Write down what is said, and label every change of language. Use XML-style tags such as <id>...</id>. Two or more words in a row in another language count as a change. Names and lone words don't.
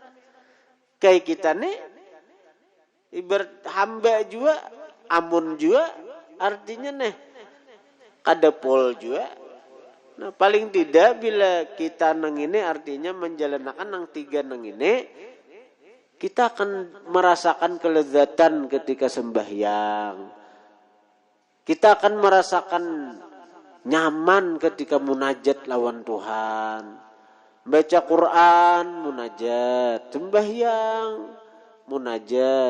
<bjn>Kayak kita nih ibarat hamba juga, amun juga, artinya nih kada pol juga. Nah, paling tidak bila kita nang ini artinya menjalankan nang tiga nang ini, kita akan merasakan kelezatan ketika sembahyang. Kita akan merasakan nyaman ketika munajat lawan Tuhan. Baca Quran, munajat. Sembahyang, munajat.</bjn>